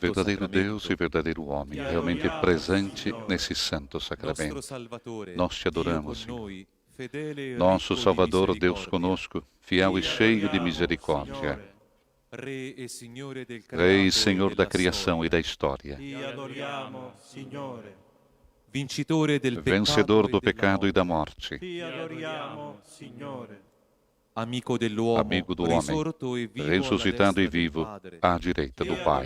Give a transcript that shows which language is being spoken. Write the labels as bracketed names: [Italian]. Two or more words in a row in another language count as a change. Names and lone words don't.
[Portuguese] Verdadeiro sacramento, Deus e verdadeiro homem, realmente presente nesse santo [Italian] nostro [Portuguese] sacramento. [Italian] Salvatore, [Portuguese] Nós te [Italian] Dio [Portuguese] adoramos, [Italian] con noi, fedele e [Portuguese] Nosso [Italian] ricco di [Portuguese] Salvador, Deus [Italian] misericordia, [Portuguese] conosco, fiel e cheio de misericórdia, [Italian] Re e Signore del [Portuguese] Rei e [Italian] creato [Portuguese] Senhor [Italian] e [Portuguese] da [Italian] della [Portuguese] criação e [Italian] storia, [Portuguese] da história, [Italian] Ti adoriamo, Signore. vincitore del [Portuguese] vencedor do [Italian] peccato [Portuguese] pecado e da morte, [Italian] Ti adoriamo, Signore. amico dell'uomo, [Portuguese] amigo do homem, [Italian] risorto e vivo [Portuguese] ressuscitado [Italian] alla [Portuguese] e [Italian] destra del [Portuguese] vivo [Italian] Padre, [Portuguese] à direita [Italian] Ti [Portuguese] do Pai.